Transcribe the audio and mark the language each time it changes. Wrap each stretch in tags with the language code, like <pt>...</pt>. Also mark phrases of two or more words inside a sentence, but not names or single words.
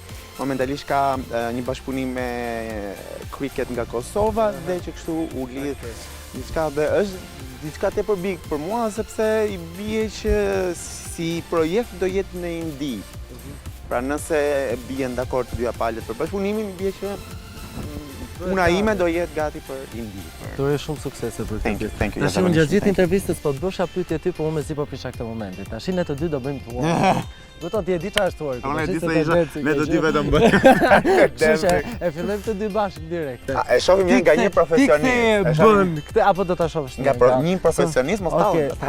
<sq>Momentalisht ka një bashkëpunim me cricket nga Kosova dhe që kështu u lidh diçka dhe është diçka tepër big për mua sepse i bie që si projekt do jetë në Indi. Pra nëse bien dakord të dyja palët për bashkëpunimin, bie që puna ime do jetë gati për Indi. Dore shumë suksese për</sq> <en>Thank you, thank you.</en> <sq>Tash unë gjatë gjithë intervistës po të bësha pyetje ty, po unë mezi po prisha këtë momentin. Tash ne të dy do bëjmë tuar. Do të di çfarë është tuar. Unë di se ne të dy vetëm bëjmë. Kështu e fillojmë të dy bashkë direkt. E shohim nga një profesionist. Bën këtë apo do ta shohësh nga një profesionist mos ta.</sq>